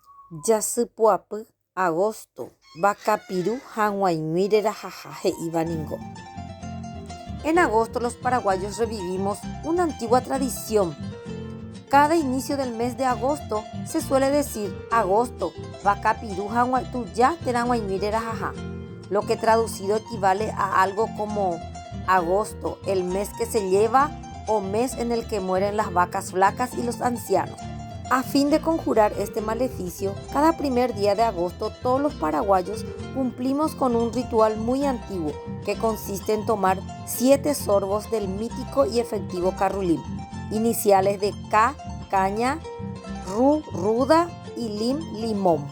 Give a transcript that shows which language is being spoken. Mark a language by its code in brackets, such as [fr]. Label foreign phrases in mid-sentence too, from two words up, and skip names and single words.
[gn] Jasypy'apy agosto Vacapiru hag̃uáimirerahaha he'ívaningo. [es] En agosto los paraguayos revivimos una antigua tradición. Cada inicio del mes de agosto se suele decir agosto [gn] Vacapiru hag̃uáituja terag̃uaimírerahaha, [es] lo que traducido equivale a algo como agosto, el mes que se lleva o mes en el que mueren las vacas flacas y los ancianos. A fin de conjurar este maleficio, cada primer día de agosto todos los paraguayos cumplimos con un ritual muy antiguo que consiste en tomar 7 sorbos del mítico y efectivo carrulín, iniciales de K, caña, Ru, ruda y Lim, limón.